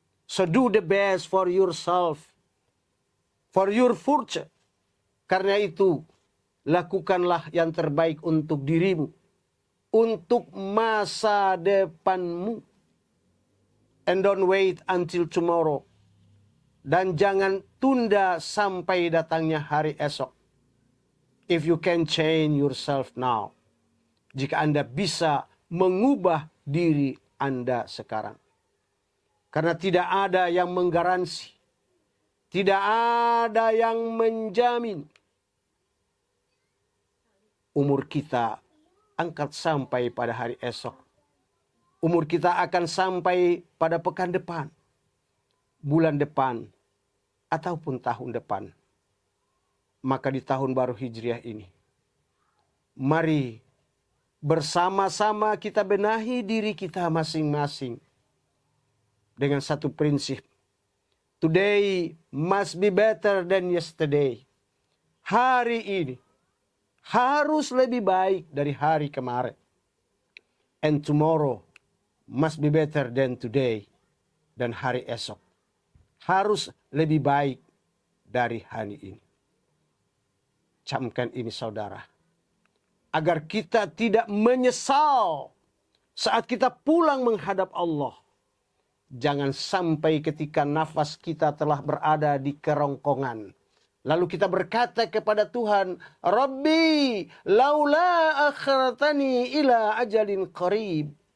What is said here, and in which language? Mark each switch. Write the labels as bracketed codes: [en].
[en] So do the best for yourself, for your future. [id] Karena itu, lakukanlah yang terbaik untuk dirimu, untuk masa depanmu. [en] And don't wait until tomorrow. [id] Dan jangan tunda sampai datangnya hari esok. [en] If you can change yourself now. [id] Jika Anda bisa mengubah diri Anda sekarang. Karena tidak ada yang menggaransi. Tidak ada yang menjamin. Umur kita angkat sampai pada hari esok. Umur kita akan sampai pada pekan depan, bulan depan, ataupun tahun depan. Maka di tahun baru Hijriah ini, mari bersama-sama kita benahi diri kita masing-masing dengan satu prinsip. [en] Today must be better than yesterday. [id] Hari ini harus lebih baik dari hari kemarin. [en] And tomorrow must be better than today. [id] Dan hari esok harus lebih baik dari hari ini. Camkan ini, saudara. Agar kita tidak menyesal saat kita pulang menghadap Allah. Jangan sampai ketika nafas kita telah berada di kerongkongan, lalu kita berkata kepada Tuhan, [ar] Rabbi, laula akhartani ila ajalin qarib.